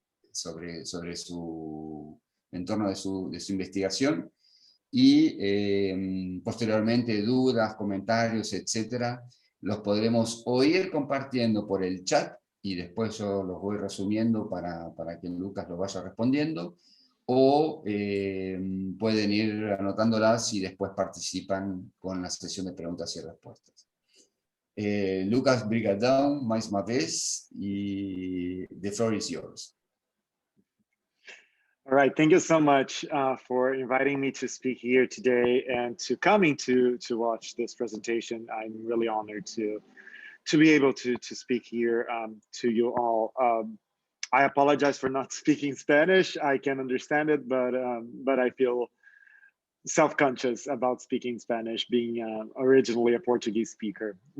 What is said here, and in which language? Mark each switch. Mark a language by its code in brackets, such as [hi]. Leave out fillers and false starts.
[es] sobre su entorno de su investigación, y posteriormente dudas, comentarios, etcétera, los podremos o ir compartiendo por el chat, y después yo los voy resumiendo para que Lucas los vaya respondiendo, o pueden ir anotándolas y después participan con la sesión de preguntas y respuestas. [pt] Lucas, brigadão, mais uma vez, e [en] the floor is yours. All right, thank you so much for inviting me to speak here today and to coming to watch this presentation. I'm really honored to be able to speak here to you all. I apologize for not speaking Spanish. I can understand it, but I feel self-conscious about speaking Spanish, being originally a Portuguese speaker.